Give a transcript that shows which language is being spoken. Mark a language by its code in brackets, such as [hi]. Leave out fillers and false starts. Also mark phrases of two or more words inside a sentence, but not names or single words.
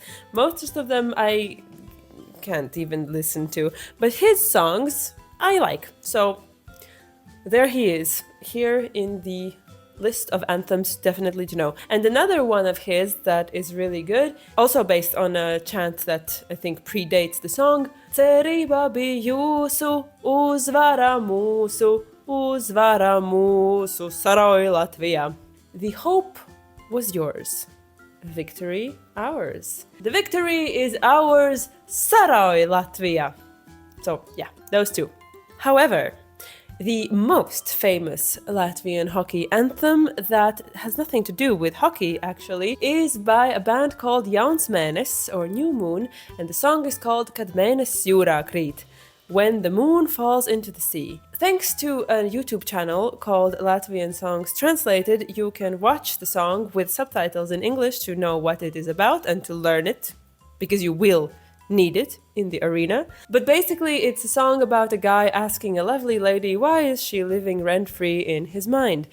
[en] Most of them I can't even listen to, but his songs I like, so there he is, here in the list of anthems definitely to know. And another one of his that is really good, also based on a chant that I think predates the song, [lv] Cerība bij jūsu, uzvara mūsu, saroi Latvia. [en] The hope was yours, victory ours. The victory is ours, [lv] saroi Latvia. [en] So yeah, those two. However, the most famous Latvian hockey anthem that has nothing to do with hockey, actually, is by a band called Jauns Mēnesis, or New Moon, and the song is called Kad mēnesis jūrā krīt, when the moon falls into the sea. Thanks to a YouTube channel called Latvian Songs Translated, you can watch the song with subtitles in English to know what it is about and to learn it, because you will need it in the arena. But basically it's a song about a guy asking a lovely lady why is she living rent-free in his mind.